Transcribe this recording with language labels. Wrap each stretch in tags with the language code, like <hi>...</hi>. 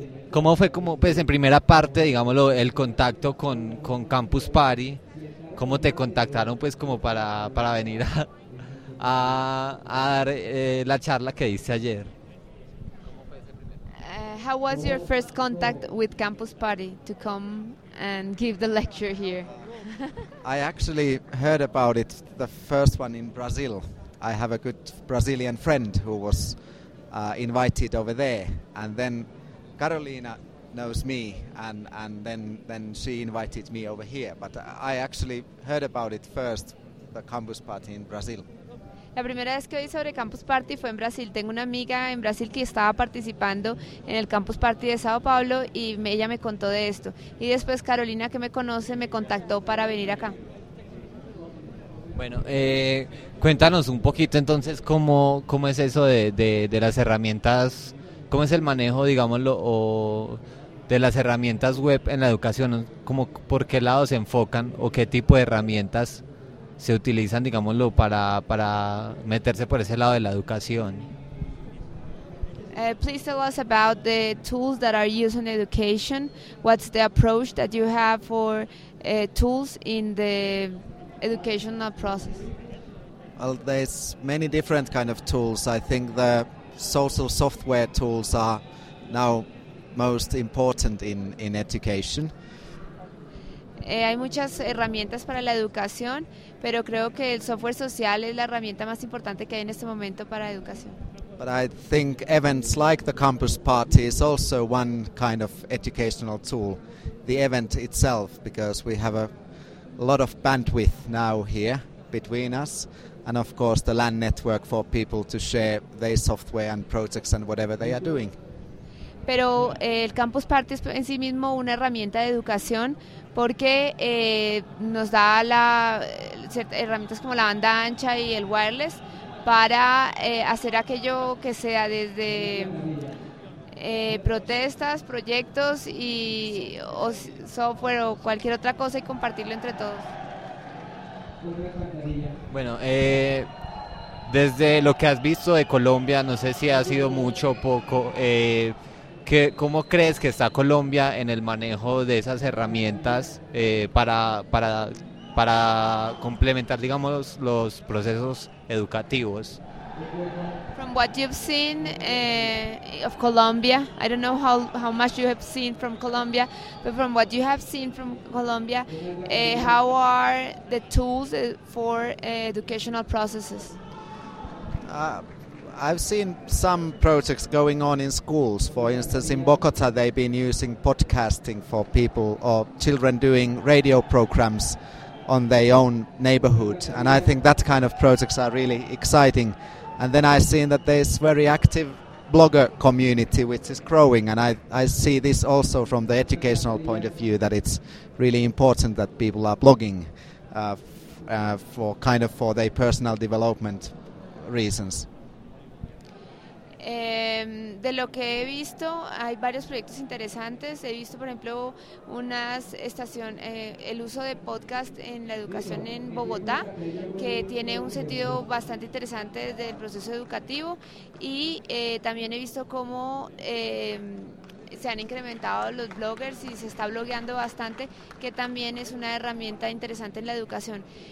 <es>¿Cómo fue, como, pues, en primera parte, digámoslo, el contacto con Campus Party? ¿Cómo te contactaron, pues, como para venir a dar la charla que diste ayer?</es> <en>How was your first contact with Campus Party to come and give the lecture here? I actually heard about it, the first one in Brazil. I have a good Brazilian friend who was invited over there. And then Carolina knows me, and then she invited me over here. But I actually heard about it first, the Campus Party in Brazil.</en> <es>La primera vez que oí sobre Campus Party fue en Brasil. Tengo una amiga en Brasil que estaba participando en el Campus Party de Sao Paulo y ella me contó de esto. Y después Carolina, que me conoce, me contactó para venir acá. Bueno, cuéntanos un poquito entonces cómo es eso de las herramientas, cómo es el manejo, digámoslo, o de las herramientas web en la educación, como por qué lado se enfocan o qué tipo de herramientas se utilizan, digámoslo, para meterse por ese lado de la educación.</es> <en>Please tell us about the tools that are used in education. What's the approach that you have for tools in the educational process? Well, there's many different kind of tools. I think the social software tools are now most important in education.</en> <es>Hay muchas herramientas para la educación, pero creo que el software social es la herramienta más importante que hay en este momento para la educación.</es> <en>But I think events like the Campus Party is also one kind of educational tool, the event itself, because we have a lot of bandwidth now here between us, and of course the LAN network for people to share their software and projects and whatever they are doing.</en> <es>Pero el Campus Party es en sí mismo una herramienta de educación porque nos da herramientas como la banda ancha y el wireless para hacer aquello que sea desde protestas, proyectos y o software o cualquier otra cosa y compartirlo entre todos. Bueno, desde lo que has visto de Colombia, no sé si ha sido mucho o poco, ¿cómo crees que está Colombia en el manejo de esas herramientas para complementar, digamos, los procesos educativos?</es> <en>From what you've seen of Colombia, I don't know how much you have seen from Colombia, but from what you have seen from Colombia, how are the tools for educational processes? I've seen some projects going on in schools. For instance, in Bogota, they've been using podcasting for people or children doing radio programs on their own neighborhood. And I think that kind of projects are really exciting. And then I've seen that there's very active blogger community, which is growing. And I see this also from the educational point of view, that it's really important that people are blogging for their personal development reasons.</en> <es>De lo que he visto, hay varios proyectos interesantes. He visto, por ejemplo, el uso de podcast en la educación en Bogotá, que tiene un sentido bastante interesante del proceso educativo, y también he visto cómo se han incrementado los bloggers y se está blogueando bastante, que también es una herramienta interesante en la educación.</es>